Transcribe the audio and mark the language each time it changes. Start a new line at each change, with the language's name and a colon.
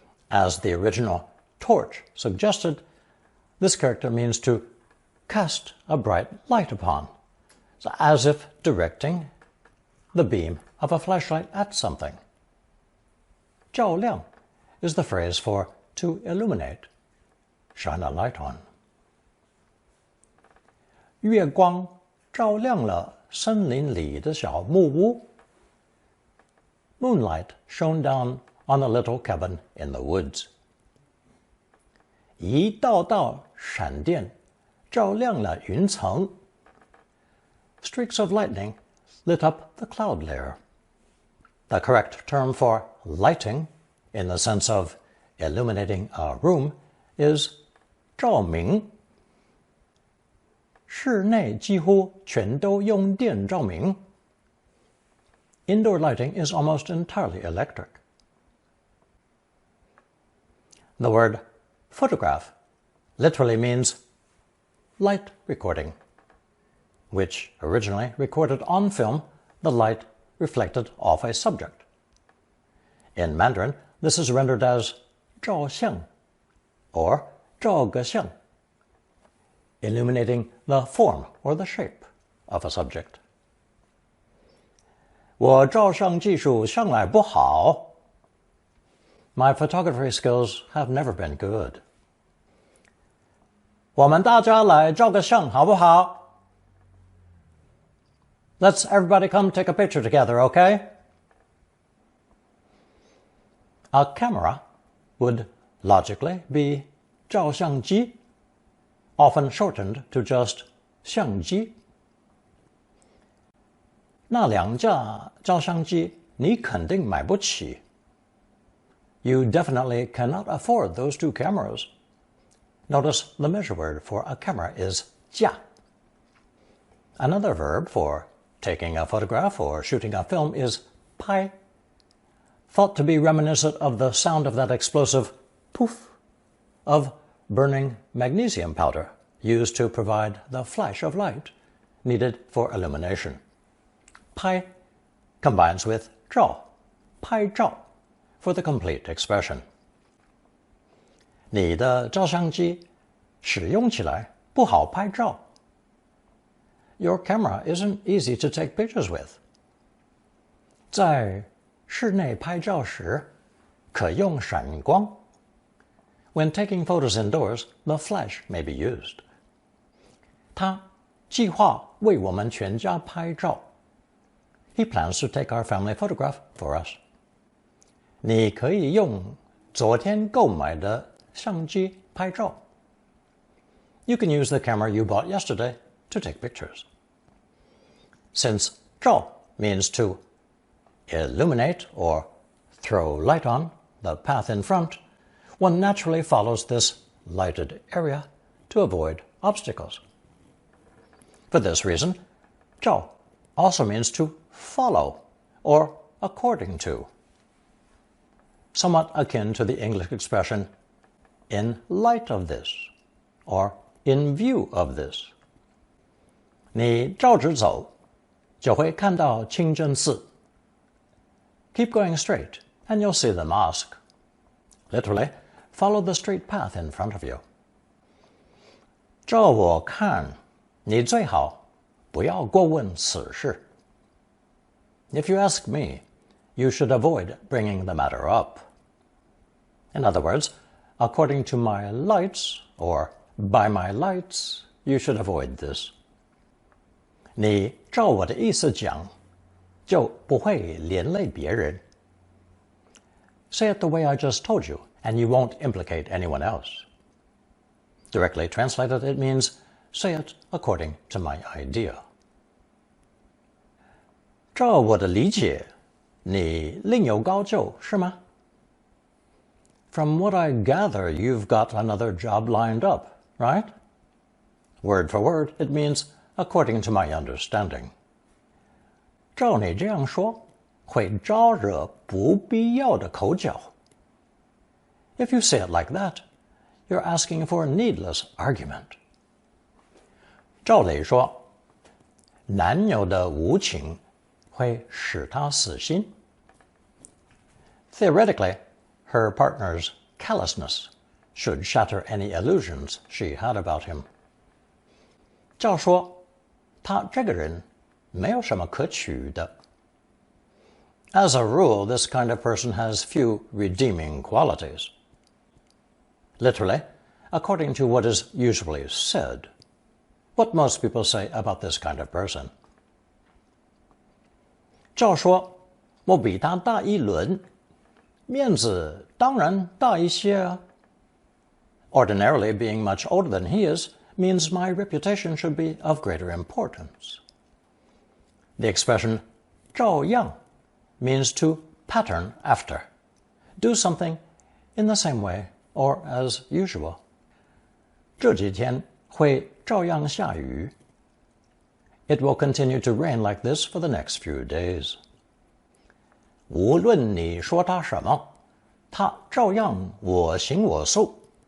English: As the original torch suggested, this character means to cast a bright light upon, as if directing the beam of a flashlight at something. 照亮 is the phrase for to illuminate, shine a light on.
Chinese: 月光照亮了森林里的小木屋.
English: Moonlight shone down on a little cabin in the woods.
Chinese: 一道道闪电照亮了云层.
English: Streaks of lightning lit up the cloud layer. The correct term for lighting, in the sense of illuminating a room, is 照明.
Chinese: 室内几乎全都用电照明.
English: Indoor lighting is almost entirely electric. The word photograph literally means light recording, which originally recorded on film the light reflected off a subject. In Mandarin, this is rendered as 照相 or 照个相, illuminating the form or the shape of a subject.
Chinese: 我照相技术向来不好.
English: My photography skills have never been good.
Chinese: 我们大家来照个相好不好?
English: Let's everybody come take a picture together, okay? A camera would logically be 照相机, often shortened to just 相机.
Chinese: 那两架照相机你肯定买不起.
English: You definitely cannot afford those two cameras. Notice the measure word for a camera is 架. Another verb for taking a photograph or shooting a film is 拍, thought to be reminiscent of the sound of that explosive poof of burning magnesium powder used to provide the flash of light needed for illumination. 拍 combines with 照, 拍照, for the complete expression.
Chinese: 你的照相机使用起来不好拍照.
English: Your camera isn't easy to take pictures with.
Chinese: 在室内拍照时可用闪光.
English: When taking photos indoors, the flash may be used.
Chinese: 他计划为我们全家拍照.
English: He plans to take our family photograph for us.
Chinese: 你可以用昨天购买的相机拍照.
English: You can use the camera you bought yesterday to take pictures. Since 照 means to illuminate or throw light on the path in front, one naturally follows this lighted area to avoid obstacles. For this reason, 照 also means to follow or according to. somewhat akin to the English expression in light of this or in view of this.
Chinese: 你照直走，就会看到清真寺。
English: Keep going straight, and you'll see the mosque. Literally, follow the straight path in front of you.
Chinese: 照我看，你最好不要过问此事。
English: If you ask me, you should avoid bringing the matter up. In other words, according to my lights, or by my lights, you should avoid this.
Chinese: 你照我的意思讲，就不会连累别人。
English: Say it the way I just told you, and you won't implicate anyone else. Directly translated, it means, say it according to my idea.
Chinese: 照我的理解，你另有高就，是吗？
English: From what I gather, you've got another job lined up, right? Word for word, it means, according to my understanding.
Chinese: 照你这样说，会招惹不必要的口角。
English: If you say it like that, you're asking for needless argument.
Chinese: 照理说，男友的无情会使他死心。
English: Theoretically, her partner's callousness should shatter any illusions she had about him.
Chinese: 照说，他这个人没有什么可取的。
English: As a rule, this kind of person has few redeeming qualities. Literally, according to what is usually said, what most people say about this kind of person.
Chinese: 照说，我比他大一轮，面子当然大一些啊。
English: Ordinarily, being much older than he is means my reputation should be of greater importance. The expression 照样 means to pattern after. Do something in the same way or as usual.
Chinese: 这几天会照样下雨。
English: It will continue to rain like this for the next few days.
Chinese: 无论你说他什么，他照样我行我素。